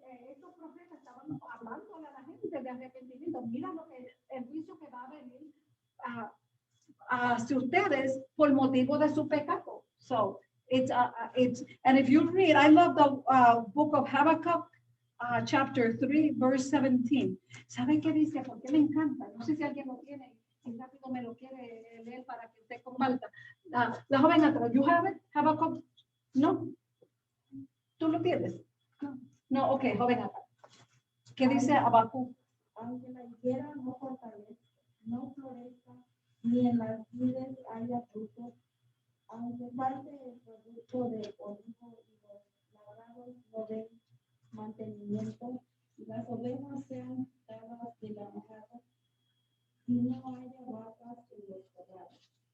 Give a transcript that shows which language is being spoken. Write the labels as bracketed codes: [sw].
[es] Estos profetas estaban hablando a la gente de arrepentimiento. Mira el juicio que va a venir hacia ustedes por motivo de su pecado. [en] So it's and if you read, I love the book of Habakkuk, chapter 3, verse 17. [es] ¿Saben qué dice? Porque me encanta. No sé si alguien lo tiene. Si rápido me lo quiere leer para que usted comparta. La joven atrás, [en] you have it? [es] Habakkuk? No. ¿Tú lo tienes? No, ok, joven acá. ¿Qué dice Habacuc? Aunque la higuera no fortalezca, no florezca, ni en las vides haya fruto, aunque falte el producto de olivo y los labrados no den mantenimiento, y las ovejas sean quitadas de la majada, y no haya vacas en los corrales.